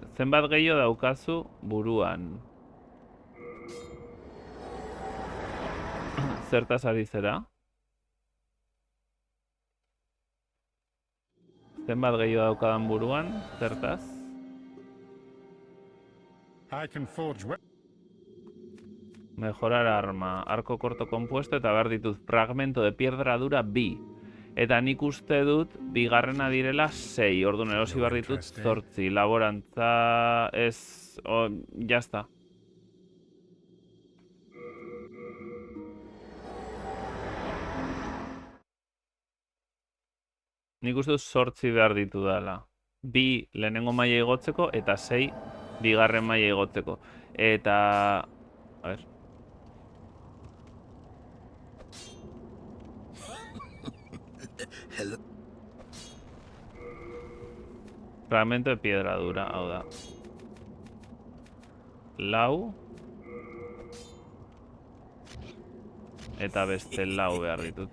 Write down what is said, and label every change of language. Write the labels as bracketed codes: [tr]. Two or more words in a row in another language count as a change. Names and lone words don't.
[eu] Zenbat gehiago daukazu buruan? Zertaz ari zera? Zenbat gehiago daukadan buruan? Zertaz? [en] I can forge [es] Mejorar arma, arco corto compuesto [eu] eta behar ditut [es] fragmento de piedra dura bi. [eu] Eta nik uste dut bigarrena direla 6, orduan erosi behar ditut 8. Laborantza ez... Jazta. Nik uste dut 8 behar ditu dela. 2 lehenengo maila igotzeko eta 6 bigarren maila igotzeko. Eta... [es] A ver... [eu] Hello. [es] Fragmento de piedra dura, [eu] hau da. Lau. Eta beste lau behar ditut.